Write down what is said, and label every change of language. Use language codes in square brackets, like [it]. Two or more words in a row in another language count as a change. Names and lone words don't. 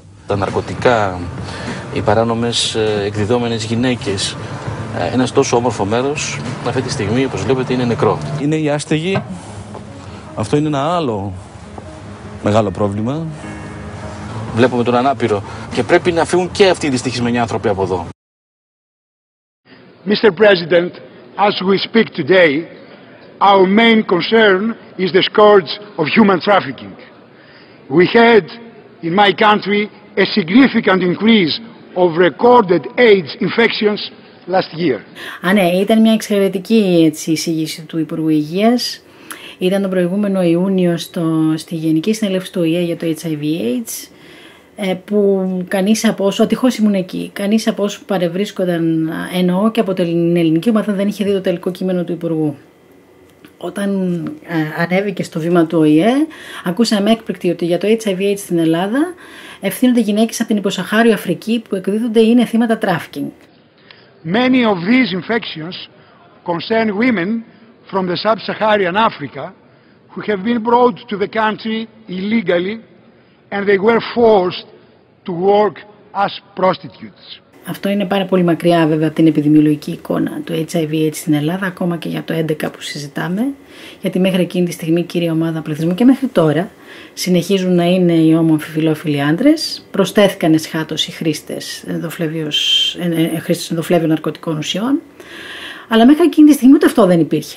[el] Τα ναρκωτικά, οι παράνομες εκδιδόμενες γυναίκες, ένας τόσο όμορφο μέρος, αυτή τη στιγμή, όπως βλέπετε, είναι νεκρό. Είναι οι άστεγοι. Αυτό είναι ένα άλλο μεγάλο πρόβλημα. Βλέπουμε τον ανάπηρο και πρέπει να φύγουν και αυτοί οι δυστυχισμένοι άνθρωποι από εδώ. [en] Mr. President, as we speak today, our main concern is the scourge of human trafficking. We had, in my country, a significant increase of recorded AIDS infections last year. [el] Ναι, ήταν μια εξαιρετική εισήγηση του Υπουργού Υγείας. Ήταν τον προηγούμενο Ιούνιο στη Γενική Συνέλευση του ΟΗΕ για το HIV/AIDS, που κανείς από όσου, ατυχώς ήμουν εκεί, κανείς από όσου παρευρίσκονταν, εννοώ και από την ελληνική ομάδα, δεν είχε δει το τελικό κείμενο του Υπουργού. Όταν ανέβηκε στο βήμα του ΟΗΕ, ακούσαμε έκπληκτοι ότι για το HIV/AIDS στην Ελλάδα ευθύνονται γυναίκες από την υποσαχάριο Αφρική που εκδίδονται ή είναι θύματα trafficking. [en] Many of these infections concern women from the sub-Saharan Africa who have been brought to the country illegally and they were forced to work as prostitutes. [el] Αυτό είναι πάρα πολύ μακριά βέβαια από την επιδημιολογική εικόνα του HIV/AIDS στην Ελλάδα, ακόμα και για το 11 που συζητάμε, γιατί μέχρι εκείνη τη στιγμή η κύρια ομάδα πληθυσμού και μέχρι τώρα συνεχίζουν να είναι οι ομοαμφιφιλόφιλοι άντρες. Προσθέθηκαν εσχάτως οι χρήστες ενδοφλέβιων ναρκωτικών ουσιών, αλλά μέχρι εκείνη τη στιγμή ούτε αυτό δεν υπήρχε.